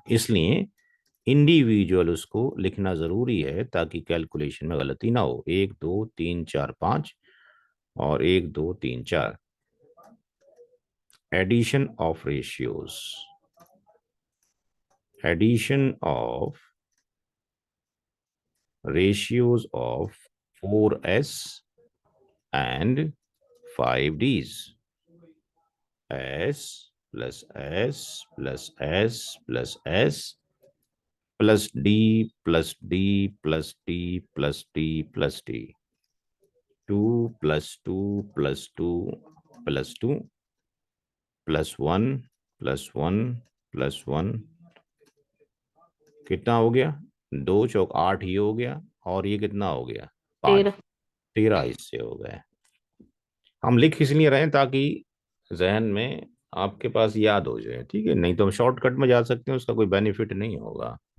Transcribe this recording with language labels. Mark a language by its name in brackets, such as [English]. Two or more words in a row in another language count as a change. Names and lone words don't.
[Hindi] इसलिए इंडिविजुअल उसको लिखना जरूरी है ताकि कैलकुलेशन में गलती ना हो। 1 2 3 4 5 और 1 2 3 4। [English] addition of ratios, addition of ratios of 4s and 5ds, s plus s plus s plus s plus d plus d plus d plus d plus d, 2 plus 2 plus 2 plus 2 plus 1 plus 1 plus 1, [Hindi] कितना हो गया? 2 चौक 8 ही हो गया, और ये कितना हो गया? 5, 13 हिस्से हो गए। हम लिख इसलिए रहे हैं ताकि जहन में आपके पास याद हो जाए, ठीक है? नहीं तो हम शॉर्टकट में जा सकते हैं, उसका कोई बेनिफिट नहीं होगा।